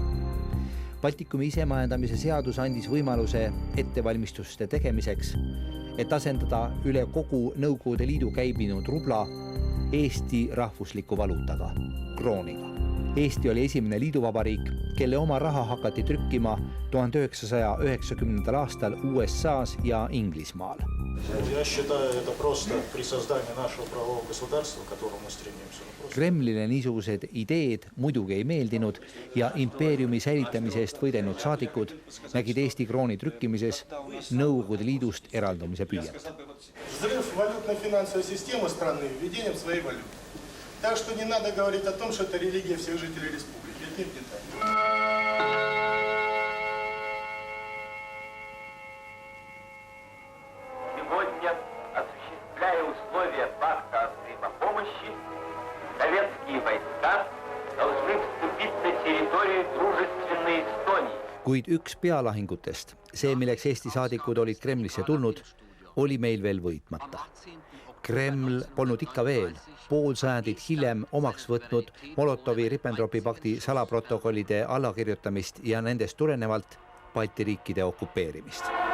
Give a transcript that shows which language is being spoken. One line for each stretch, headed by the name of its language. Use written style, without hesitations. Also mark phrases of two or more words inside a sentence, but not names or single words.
Estonian: Baltikumi isemajandamise seadus andis võimaluse ettevalmistuste tegemiseks, et asendada üle kogu Nõukogude Liidu käibinud rubla Eesti rahvusliku valuutaga, krooniga. Eesti oli esimene liiduvabariik, kelle oma raha hakati trükkima 1990. aastal USAs ja Inglismaal.
Russian: Я считаю, это просто при создании нашего правового государства, к которому мы стремимся.
Estonian: Kremlile niisugused ideed muidugi ei meeldinud ja impeeriumi säilitamise eest võidelnud saadikud nägid Eesti krooni trükkimises Nõukogude Liidust eraldumise püüet.
Russian: Взрыв валютно-финансовой системы страны введением своей валюты. Так что не надо говорить о том, что это религия всех жителей республики. Это не так. Сегодня, осуществляя условия пакта о взаимопомощи, советские войска должны вступить на территорию дружественной Эстонии.
Estonian: Kuid üks pealahingutest, see milleks Eesti saadikud olid Kremlisse tulnud, oli meil veel võitmata. Kreml polnud ikka veel pool sajandit hiljem omaks võtnud Molotovi-Ribbentropi pakti salaprotokollide allakirjutamist ja nendest tulenevalt Balti riikide okupeerimist.